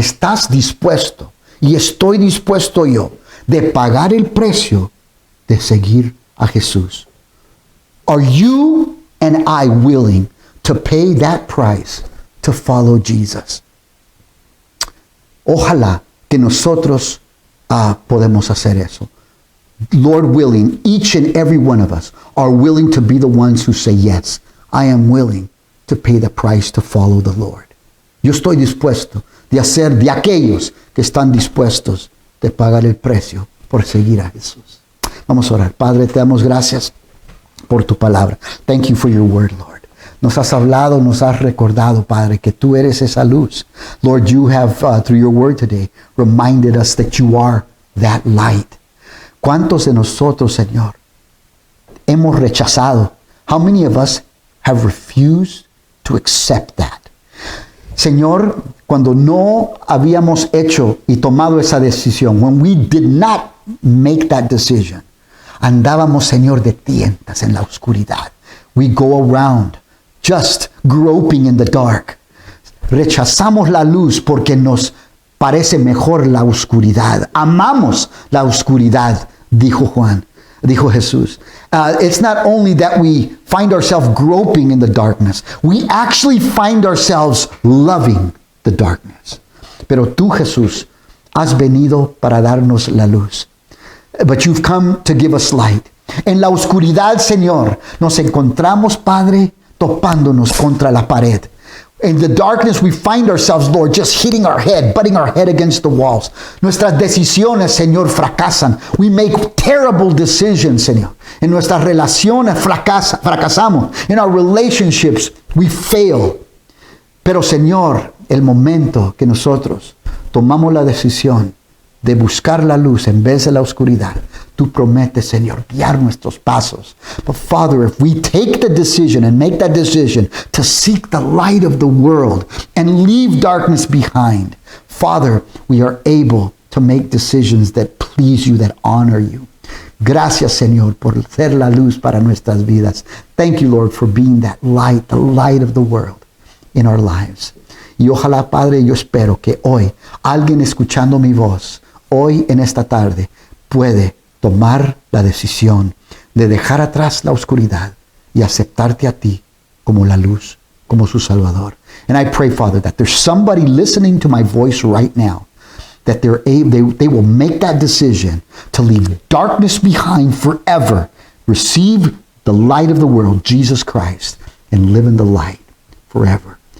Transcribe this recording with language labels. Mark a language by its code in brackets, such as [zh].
[es] ¿Estás dispuesto, y estoy dispuesto yo, de pagar el precio de seguir a Jesús? [en] Are you and I willing to pay that price to follow Jesus? [es] Ojalá que nosotros podemos hacer eso. [en] Lord willing, each and every one of us are willing to be the ones who say, yes, I am willing to pay the price to follow the Lord. [es] Yo estoy dispuesto de hacer de aquellos que están dispuestos de pagar el precio por seguir a Jesús. Vamos a orar. Padre, te damos gracias por tu palabra. [en] Thank you for your word, Lord. [es] Nos has hablado, nos has recordado, Padre, que tú eres esa luz. [en] Lord, you have, through your word today, reminded us that you are that light. [es] ¿Cuántos de nosotros, Señor, hemos rechazado? [en] How many of us have refused to accept that? [es] Señor, cuando no habíamos hecho y tomado esa decisión, [en] when we did not make that decision, [es] andábamos, Señor, de tientas en la oscuridad. [en] We go around just groping in the dark. [es] Rechazamos la luz porque nos parece mejor la oscuridad. Amamos la oscuridad, dijo Jesús. [en] It's not only that we find ourselves groping in the darkness, we actually find ourselves loving the darkness. [es] Pero tú, Jesús, has venido para darnos la luz. [en] But you've come to give us light. [es] En la oscuridad, Señor, nos encontramos, Padre, topándonos contra la pared. [en] In the darkness we find ourselves, Lord, just hitting our head, butting our head against the walls. [es] Nuestras decisiones, Señor, fracasan. [en] We make terrible decisions, [es] Señor. En nuestras relaciones fracasamos. [en] In our relationships we fail. [es] Pero, Señor, el momento que nosotros tomamos la decisión de buscar la luz en vez de la oscuridad, tú prometes, Señor, guiar nuestros pasos. [en] But Father, if we take the decision and make that decision to seek the light of the world and leave darkness behind, Father, we are able to make decisions that please you, that honor you. [es] Gracias, Señor, por ser la luz para nuestras vidas. [en] Thank you, Lord, for being that light, the light of the world in our lives. [es] Y ojalá, Padre, yo espero que hoy alguien escuchando mi voz, hoy en esta tarde, puede tomar la decisión de dejar atrás la oscuridad y aceptarte a ti como la luz, como su Salvador. [en] And I pray, Father, that there's somebody listening to my voice right now, that they will make that decision to leave darkness behind forever, receive the light of the world, Jesus Christ, and live in the light forever.